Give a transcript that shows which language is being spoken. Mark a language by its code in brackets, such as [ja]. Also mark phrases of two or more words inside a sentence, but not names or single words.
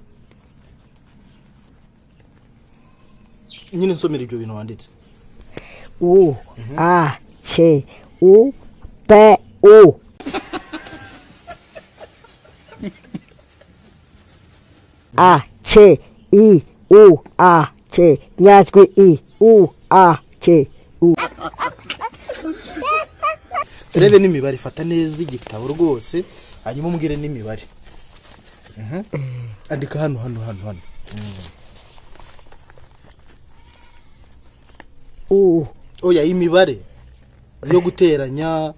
[rw] nyine nsomera ibyo bintu wanditse U A C U P U A C I U A C nyajwi I U A C U. turebe n'imibare, fata neza igitabo rwose hanyuma umbwire n'imibare. Andika hano. Oya, imibare yo guteranya.